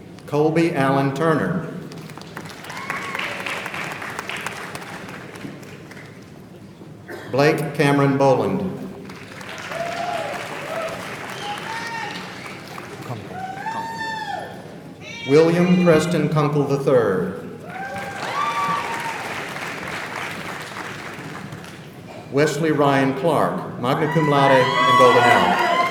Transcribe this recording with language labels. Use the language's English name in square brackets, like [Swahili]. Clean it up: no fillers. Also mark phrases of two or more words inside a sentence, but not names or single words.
[English] Colby Allen Turner. Blake Cameron Boland. William Preston Kunkel III. Wesley Ryan Clark, [Latin] magna cum laude [English] and golden hour.